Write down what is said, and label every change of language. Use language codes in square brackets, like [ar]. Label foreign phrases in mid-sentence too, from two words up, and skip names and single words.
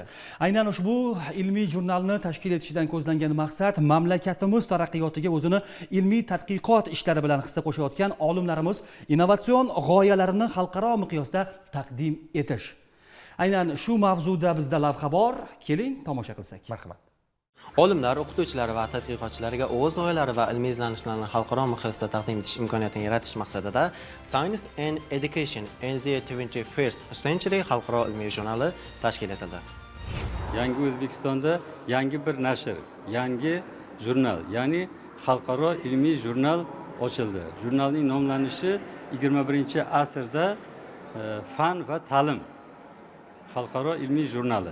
[uz] Aynan ushbu ilmiy jurnalni tashkil etishdan ko'zlangan maqsad mamlakatimiz taraqqiyotiga o'zini ilmiy tadqiqot ishlari bilan hissa qo'shayotgan olimlarimiz innovatsion g'oyalarini xalqaro miqyosda taqdim etish. Aynan shu mavzuda bizda lavha bor. Keling, tomosha qilsak. Marhamat. Olimlar, o'qituvchilar va tadqiqotchilarga o'z g'oyalari va ilmiy izlanishlarni xalqaro miqyosda taqdim etish imkoniyatini yaratish maqsadida Science and Education in the 21st Century xalqaro ilmiy jurnali tashkil etildi. Yangi O'zbekistonda yangi bir nashr, yangi jurnal, ya'ni xalqaro ilmiy jurnal ochildi. Jurnalning nomlanishi 21-asrda fan va ta'lim xalqaro ilmiy jurnali.